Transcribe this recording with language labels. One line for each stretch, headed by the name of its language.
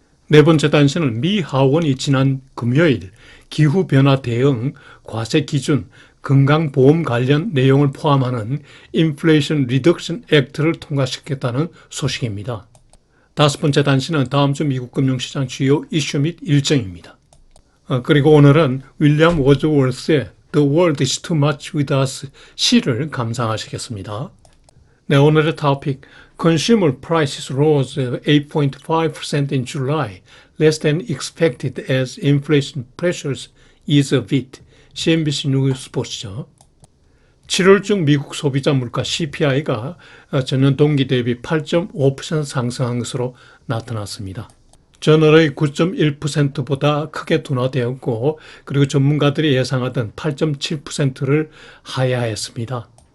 Korean: 네 번째 단신은 미 하원이 지난 금요일 기후변화 대응, 과세 기준, 건강보험 관련 내용을 포함하는 인플레이션 리덕션 액트를 통과시켰다는 소식입니다. 다섯 번째 단신은 다음 주 미국 금융시장 주요 이슈 및 일정입니다. 그리고 오늘은 윌리엄 워드워스의 The World is Too Much With Us 시를 감상하시겠습니다. 네, 오늘의 토픽
English: Consumer Prices rose 8.5% in July, less than expected as inflation pressures ease a bit.
Korean: CNBC 뉴스포츠죠. 7월중 미국 소비자 물가 CPI가 전년 동기 대비 8.5% 상승한 것으로 나타났습니다. 전월의 9.1%보다 크게 둔화되었고, 그리고 전문가들이 예상하던 8.7%를 하야했습니다.